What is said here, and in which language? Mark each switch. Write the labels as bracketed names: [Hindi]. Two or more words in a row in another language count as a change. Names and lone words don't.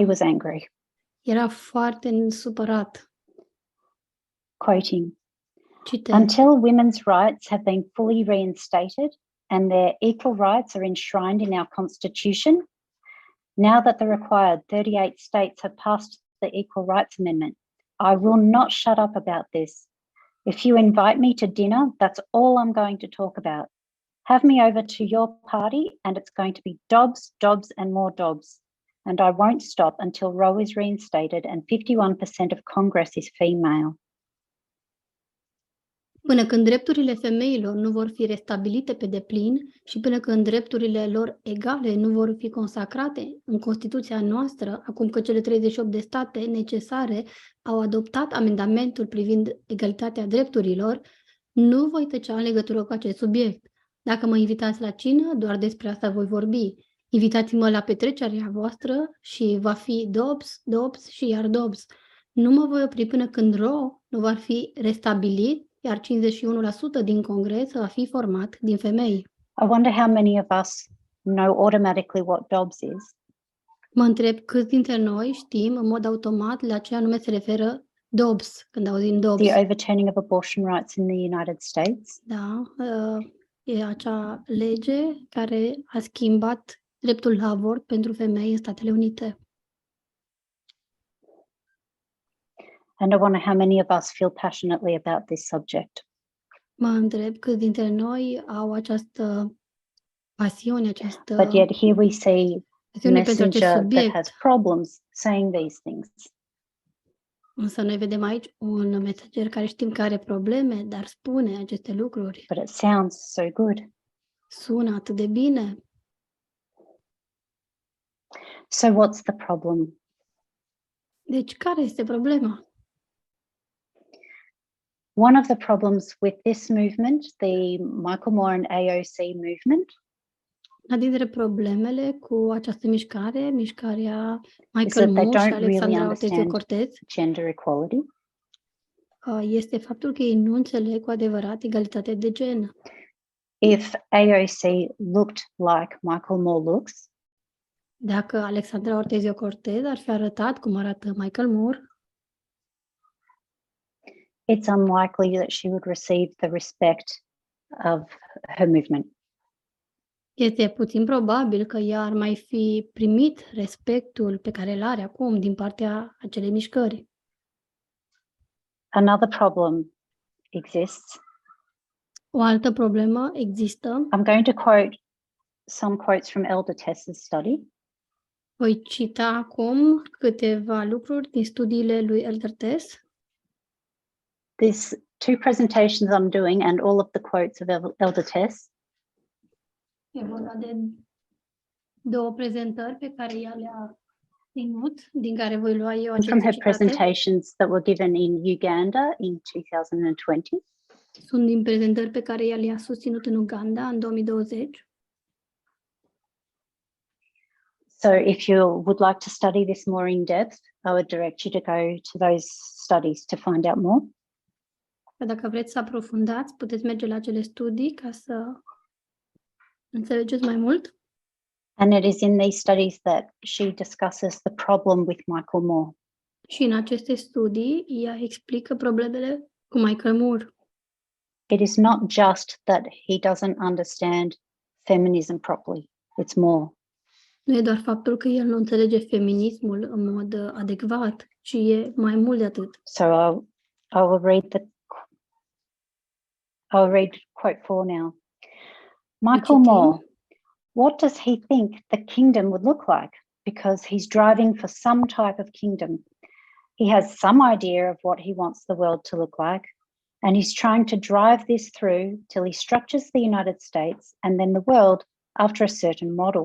[English] He was angry. [Romanian] Era foarte supărat. [English] Quoting, [Romanian] Citez. [English] until women's rights have been fully reinstated and their equal rights are enshrined in our Constitution, now that the required 38 states have passed the Equal Rights Amendment, I will not shut up about this. If you invite me to dinner, that's all I'm going to talk about. Have me over to your party and it's going to be Dobbs, Dobbs and more Dobbs. And I won't stop until Roe is reinstated and 51% of Congress is female. [Romanian] Până când drepturile femeilor nu vor fi restabilite pe deplin și până când drepturile lor egale nu vor fi consacrate în Constituția noastră, acum că cele 38 de state necesare au adoptat amendamentul privind egalitatea drepturilor, nu voi tăcea în legătură cu acest subiect. Dacă mă invitați la cină, doar despre asta voi vorbi. Invitați-mă la petrecerea voastră și va fi Dobbs, Dobbs și iar Dobbs. Nu mă voi opri până când Roe nu va fi restabilit, iar 51% din Congres va fi format din femei. [English] I wonder how many of us know automatically what Dobbs is. [Romanian] Mă întreb câți dintre noi știm în mod automat la ce anume se referă Dobbs, când auzim Dobbs. [English] The overturning of abortion rights in the United States. [Romanian] Da, e acea lege care a schimbat dreptul la avort pentru femei în Statele Unite. [English] And I wonder how many of us feel passionately about this subject. [Romanian] Mă întreb câți dintre noi au această pasiune, această [English] But yet here we see a [Romanian] pasiune pentru acest [English] messenger that [Romanian] subiect. [English] has problems saying these things. [Romanian] Însă noi vedem aici un mesager care știm că are probleme, dar spune aceste lucruri. [English] But it sounds so good. [Romanian] Sună atât de bine. [English] So what's the problem? [Romanian] Deci care este problema? [English] One of the problems with this movement, the Michael Moore and AOC movement, [Romanian] Una dintre problemele cu această mișcare, mișcarea [English] is [Romanian] Michael [English] that they [Romanian] Moore și [English] don't really [Romanian] Alexandra Ocasio-Cortez, [English] understand gender equality. [Romanian] este faptul că ei nu înțeleg cu adevărat egalitatea de gen. [English] If AOC looked like Michael Moore looks, [Romanian] Dacă Alexandra Ocasio-Cortez ar fi arătat cum arată Michael Moore, [English] it's unlikely that she would receive the respect of her movement. [Romanian] este puțin probabil că ea ar mai fi primit respectul pe care îl are acum din partea acelei mișcări. [English] Another problem exists. [Romanian] O altă problemă există. [English] I'm going to quote some quotes from Elder Tess's study. [Romanian] Voi cita acum câteva lucruri din studiile lui Elder Tess. [English] These two presentations I'm doing and all of the quotes of Elder Tess [Romanian] E vorba de două prezentări pe care ea le-a ținut, din care voi lua eu [English] and from [Romanian] aceste [English] her [Romanian] citate. [English] presentations that were given in Uganda in 2020. [Romanian] Sunt din prezentări pe care ea le-a susținut în Uganda în 2020. [English] So if you would like to study this more in depth, I would direct you to go to those studies to find out more. [Romanian] Dacă vreți să aprofundați, puteți merge la acele studii ca să înțelegeți mai mult. [English] And it is in these studies that she discusses the problem with Michael Moore. [Romanian] Și în aceste studii, ea explică problemele cu Michael Moore. [English] It is not just that he doesn't understand feminism properly, it's more. [Romanian] Nu e doar faptul că el nu înțelege feminismul în mod adecvat, ci e mai mult de atât. [English] So I will read quote 4 now. Michael Moore, what does he think the kingdom would look like? Because he's driving for some type of kingdom. He has some idea of what he wants the world to look like, and he's trying to drive this through till he structures the United States and then the world after a certain model.